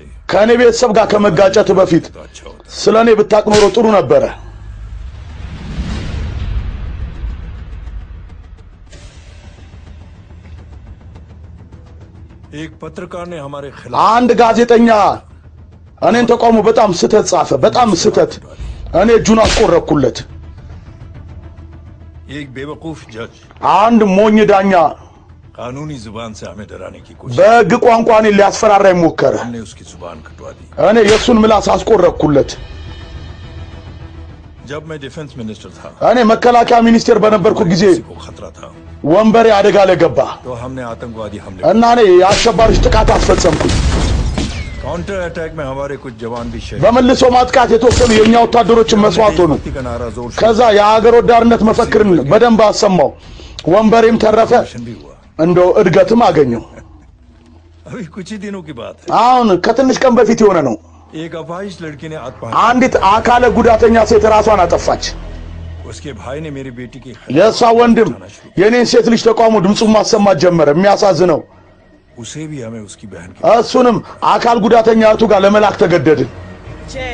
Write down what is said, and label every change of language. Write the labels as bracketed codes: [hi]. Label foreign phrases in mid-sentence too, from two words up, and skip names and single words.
[am] ከኔ ቤተሰብ ጋር ከመጋጨት በፊት [hi] तो अच्छा होता [am] ስለኔ ብታቅ ኖሮ ጥሩ ነበረ [hi] एक पत्रकार ने हमारे खिलाफ [am] አንድ ጋዜጠኛ እኔን ተቃውሞ በጣም ስተት ጻፈ በጣም ስተት እኔ እጁን አስቆረኩለት [hi] एक बेवकूफ जज [am] አንድ ሞኝ ዳኛ [hi] कानूनी जुबान से हमें डराने की कोशिश [am] በሕግ ቋንቋ እኔን ሊያስፈራራኝ ሞከረ [hi] हमने उसकी जुबान कटवा दी [am] እኔ የሱን ምላስ አስቆረኩለት [hi] जब मैं [en] defense minister [hi] था [am] እኔ መከላከያ ሚኒስቴር በነበርኩ ጊዜ [hi] किसी को खतरा था [am] ወንበሬ አደጋ ላይ ገባ [hi] तो हमने आतंकवादी हमले [am] እና እኔ የአሸባሪዎች ጥቃት አስፈጸምኩኝ [en] counter attack [hi] में हमारे कुछ जवान भी शहीद [am] በመልሶ ማጥቃት የተወሰኑ የኛ ወታደሮችን መስዋዕት ሆኑ [hi] देशभक्ति का नारा जोर से [am] ከዛ የሀገር ወዳድነት መፈክርን በደንብ አሰማው ወንበሬም ተረፈ [hi] रोशन भी हुआ [am] እንደው እድገትም አገኘው [hi] अभी कुछ ही दिनों की बात है [am] አሁን ከትንሽ ቀን በፊት የሆነ ነው [hi] एक अपाहिज लड़की ने आत्महत्या [am] አንዲት አካለ ጉዳተኛ ሴት ራሷን አጠፋች [hi] उसके भाई ने मेरी बेटी की [am] የሷ ወንድም የኔን ሴት ልጅ ተቃውሞ ድምጹን ማሰማት ጀመረ የሚያሳዝነው [hi] उसे भी हमें उसकी बहन की [am] እሱንም አካል ጉዳተኛ እህቱ ጋር ለመላክ ተገደድን [hi] जय